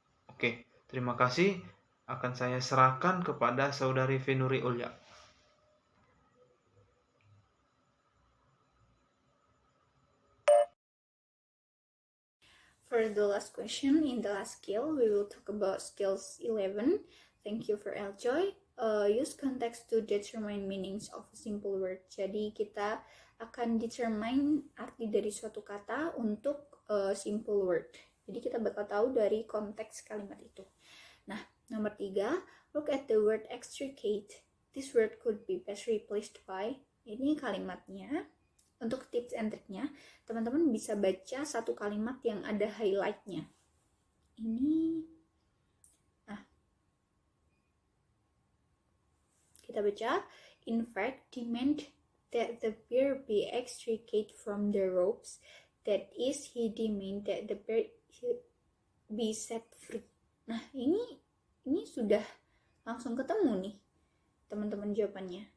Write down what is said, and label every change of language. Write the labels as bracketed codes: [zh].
[id] Oke, terima kasih. Akan saya serahkan kepada saudari Vinuri Ulya. [en] For the last question, in the last skill, we will talk about skills 11. Thank you for Eljoy. Use context to determine meanings of a simple word. [id] Jadi kita akan determine arti dari suatu kata untuk simple word. Jadi kita bakal tahu dari konteks kalimat itu. [en] Nah, nomor 3, look at the word extricate. This word could be best replaced by. [id] Ini kalimatnya. Untuk tips and triknya, teman-teman bisa baca satu kalimat yang ada highlight-nya. [en] Ini, kita baca, in fact, demand that the bear be extricate from the ropes. That is, he demand that the bear be set free. [id] Nah, ini sudah langsung ketemu nih, teman-teman jawabannya.